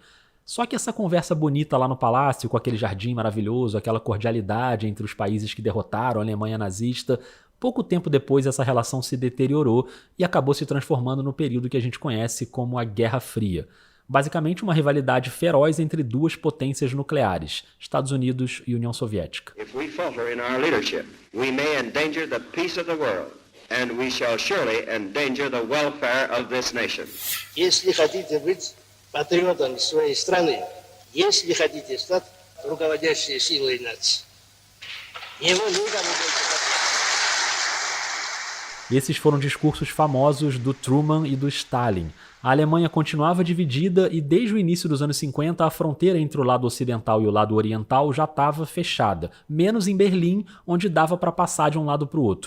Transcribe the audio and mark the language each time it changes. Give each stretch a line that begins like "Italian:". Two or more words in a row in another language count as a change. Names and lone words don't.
Portuguese: Só que essa conversa bonita lá no palácio, com aquele jardim maravilhoso, aquela cordialidade entre os países que derrotaram a Alemanha nazista, pouco tempo depois essa relação se deteriorou e acabou se transformando no período que a gente conhece como a Guerra Fria. Basicamente uma rivalidade feroz entre 2 potências nucleares, Estados Unidos e União Soviética.
English: If we falter in our leadership, we may endanger the peace of the world, and we shall surely endanger the welfare of this nation.
Russian: Если хотите быть патриотом своей страны, если хотите стать руководящей силой нации, его никому больше.
Portuguese: Esses foram discursos famosos do Truman e do Stalin. A Alemanha continuava dividida e desde o início dos anos 50 a fronteira entre o lado ocidental e o lado oriental já estava fechada, menos em Berlim, onde dava para passar de um lado para o outro.